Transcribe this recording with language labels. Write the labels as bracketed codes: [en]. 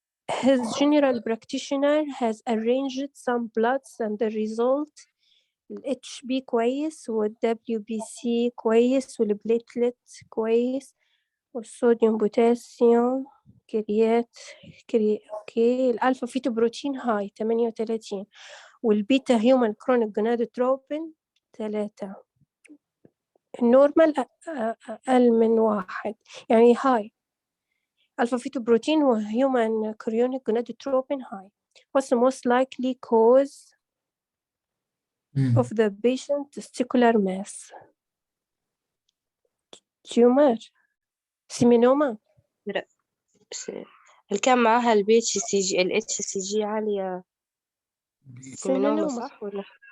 [en] His general practitioner has arranged some bloods and the result HB [ar] كويس والWBC كويس والبليتلت كويس والصوديوم بوتاسيوم اوكي. الالفا فيتو بروتين هاي 38 والبيتا هيومن كرونيك جونادوتروبين 3. النورمال اقل من 1 يعني هاي. الفا فيتو بروتين وهيومن كرونيك جونادوتروبين هاي. [en] What's the most likely cause of the patient testicular mass? Tumor, seminoma. [ar] لا اللي كان معاها البي اتش سي جي الاتش سي جي عالية سيمينوما صح ولا؟